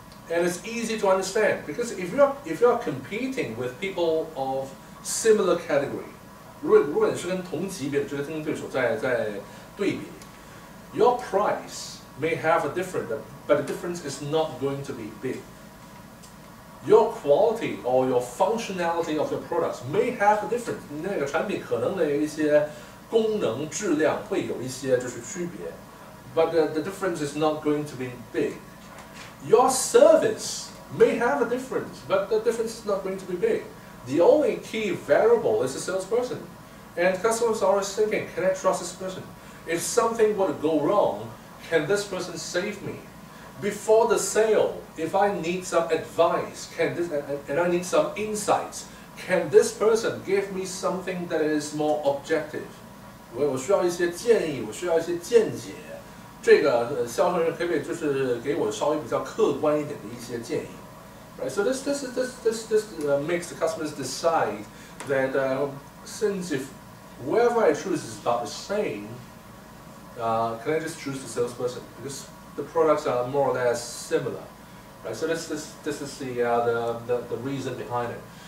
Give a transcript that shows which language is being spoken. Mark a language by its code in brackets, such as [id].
[en] And it's easy to understand because if you're competing with people of similar category, [zh] 如果你是跟同级别的这个竞争对手在对比 [en] your price may have a difference, but the difference is not going to be big. Your quality or your functionality of your products may have a difference. [zh] 你那个产品可能的一些功能质量会有一些就是区别 [en] but the difference is not going to be big. Your service may have a difference, but the difference is not going to be big. The only key variable is the salesperson. And customers are always thinking, can I trust this person? If something were to go wrong, can this person save me? Before the sale, if I need some advice, and I need some insights, can this person give me something that is more objective? [zh] 我需要一些建议，我需要一些见解。这个销售人可不可以就是给我稍微比较客观一点的一些建议？ [en] Right, so this makes the customers decide that since if whoever I choose is about the same, can I just choose the salesperson because the products are more or less similar, right? So this is the reason behind it.